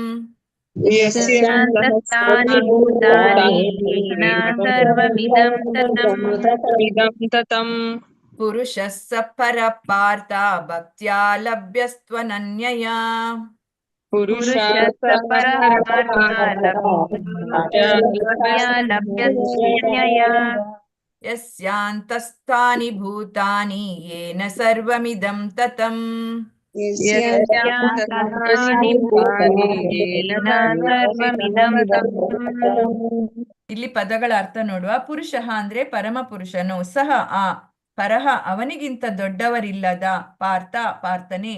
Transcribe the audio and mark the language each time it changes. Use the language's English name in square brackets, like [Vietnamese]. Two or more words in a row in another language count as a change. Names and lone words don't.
[Sanskrit] ಪುರುಷಃ ಸ ಪರಃ ಪಾರ್ಥ ಭಕ್ತ್ಯಾ ಲಭ್ಯಸ್ತ್ವನನ್ಯಯಾ ಯಸ್ಯಾಂತಸ್ಥಾನಿ ಭೂತಾನಿ ಯೇನ ಸರ್ವಮಿದಂ ತತಂ [Kannada] ಇಲ್ಲಿ ಪದಗಳ ಅರ್ಥ ನೋಡುವ. ಪುರುಷಃ ಅಂದ್ರೆ ಪರಮ ಪುರುಷನು, ಸಹ ಆ ಪರಹ ಅವನಿಗಿಂತ ದೊಡ್ಡವರಿಲ್ಲದ, ಪಾರ್ಥ ಪಾರ್ಥನೆ,